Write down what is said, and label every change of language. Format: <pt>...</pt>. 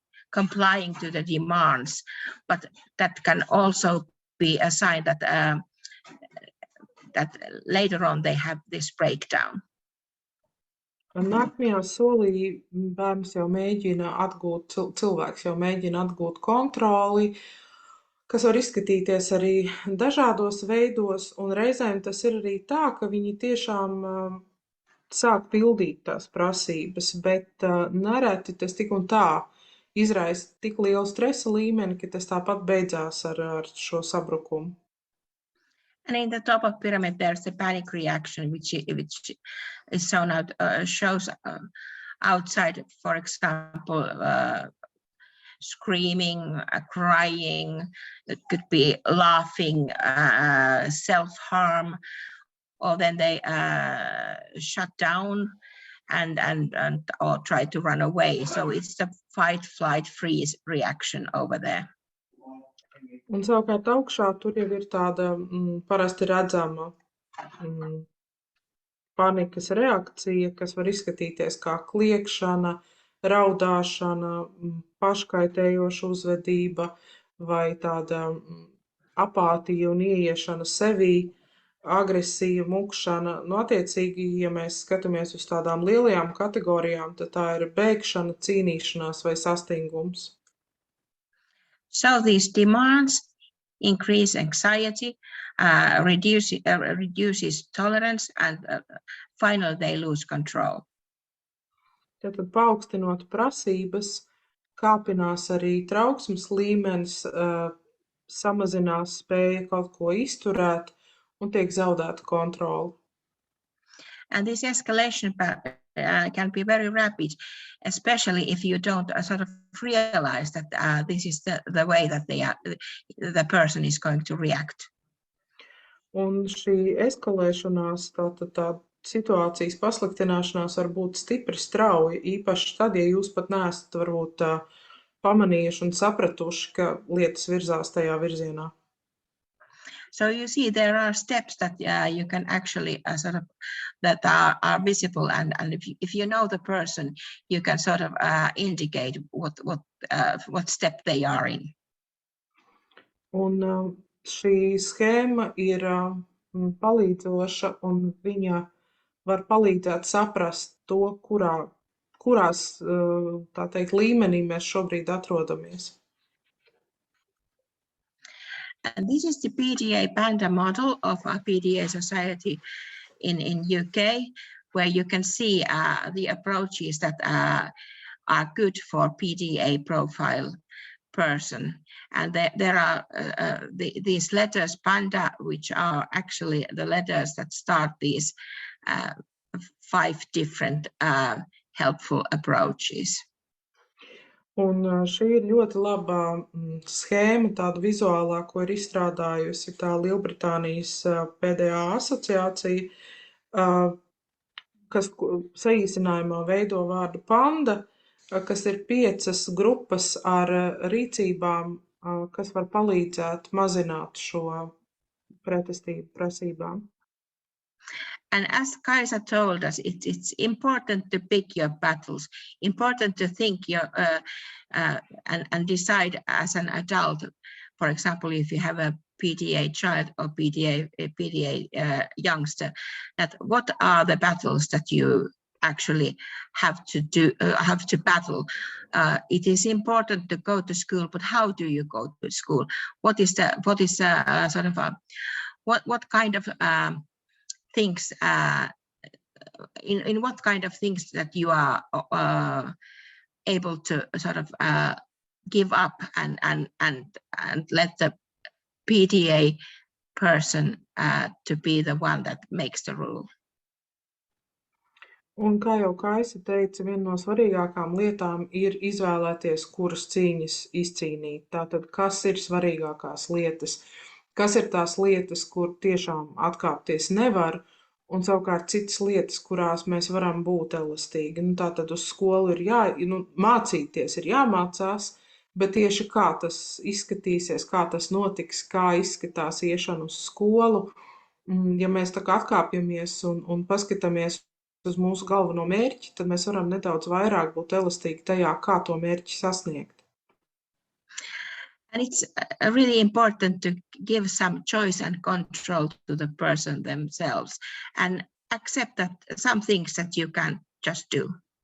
<en>complying to the demands, but that can also be a sign that that later on they have this breakdown.</en> <lv>Nākamajā solī bērns jau mēģina atgūt, cilvēks jau mēģina atgūt kontroli, kas var izskatīties arī dažādos veidos, un reizēm tas ir arī tā, ka viņi tiešām sāk pildīt tās prasības, bet nereti tas tik un tā izraisa tik lielu stresa līmeni, ka tas tāpat beidzās ar šo sabrukumu.</lv> <en>And in the top of pyramid, there's a panic reaction, which is shown out, shows outside, for example, screaming, crying. It could be laughing, self-harm, or then they shut down and or try to run away. So it's the fight, flight, freeze reaction over there.</en> <lv>Un savukārt augšā tur jau ir tāda parasti redzama panikas reakcija, kas var izskatīties kā kliekšana, raudāšana, paškaitējoša uzvedība vai tāda apātija un ieiešana sevī, agresija, mukšana. Attiecīgi, ja mēs skatāmies uz tādām lielajām kategorijām, tad tā ir bēgšana, cīnīšanās vai sastingums.</lv> <en>So these demands increase anxiety, reduces tolerance, and finally they lose control.</en> <lv>Tātad paaugstinot prasības, kāpinās arī trauksmes līmenis, samazinās spēja kaut ko izturēt un tiek zaudēta kontrole.</lv> <en>And this escalation can be very rapid, especially if you don't sort of realize that this is the way that the person is going to react.</en> <lv>Un šī eskalēšanās, tā situācijas pasliktināšanās var būt stipri strauja, īpaši tad, ja jūs pat neesat varbūt pamanījuši un sapratuši, ka lietas virzās tajā virzienā.</lv> <en>So you see, there are steps that you can actually sort of that are visible, and if you know the person, you can sort of indicate what step they are in.</en> <lv>Un šī schēma ir palīdzoša, un viņa var palīdzēt saprast to, kurās, tā teikt, līmenī mēs šobrīd atrodamies.</lv> <en>And this is the PDA Panda model of a PDA society in UK, where you can see the approaches that are good for PDA profile person. And there are these letters Panda, which are actually the letters that start these 5 different helpful approaches.</en> <lv>Un šī ir ļoti laba schēma, tāda vizuālā, ko ir izstrādājusi tā Lielbritānijas PDA asociācija, kas saīsinājumā veido vārdu panda, kas ir 5 grupas ar rīcībām, kas var palīdzēt mazināt šo pretestību prasībām.</lv> <en>And as Kaisa told us, it's important to pick your battles, important to think and decide as an adult. For example, if you have a PDA child or PDA youngster, that what are the battles that you actually have to battle. It is important to go to school, but how do you go to school? What is sort of what kind of things in what kind of things that you are able to sort of give up and let the PDA person to be the one that makes the rule.</en> <lv>Un kā jau Kaisa teica, viena no svarīgākām lietām ir izvēlēties, kuras cīņas izcīnīt. Tātad, kas ir svarīgākās lietas, kas ir tās lietas, kur tiešām atkāpties nevar, un savukārt citas lietas, kurās mēs varam būt elastīgi. Nu, tātad uz skolu ir mācīties, ir jāmācās, bet tieši kā tas izskatīsies, kā tas notiks, kā izskatās iešana uz skolu. Ja mēs tā kā atkāpjamies un paskatāmies uz mūsu galveno mērķi, tad mēs varam nedaudz vairāk būt elastīgi tajā, kā to mērķi sasniegt.</lv> <en>And it's really important to give some choice and control to the person themselves and accept that some things that you can just do.</en>